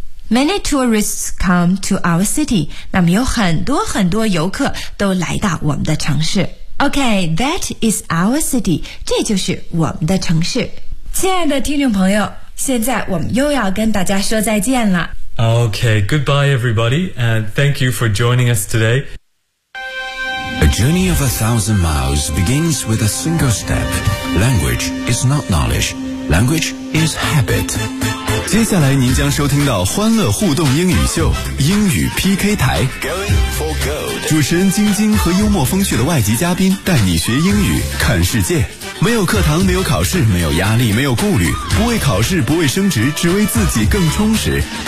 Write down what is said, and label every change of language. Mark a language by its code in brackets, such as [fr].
[en] Many tourists come to our city. [zh] 那么有很多很多游客都来到我们的城市。 [en] OK, that is our city. [zh] 这就是我们的城市。亲爱的听众朋友，现在我们又要跟大家说再见了。 [en] OK, goodbye everybody, and thank you for joining us today. A journey of 1,000 miles begins with a single step. Language is not knowledge. Language is habit. [zh] 接下来您将收听到欢乐互动英语秀英语 PK 台，主持人晶晶和幽默风趣的外籍嘉宾带你学英语看世界，没有课堂，没有考试，没有压力，没有顾虑，不为考试，不为升职，只为自己更充实。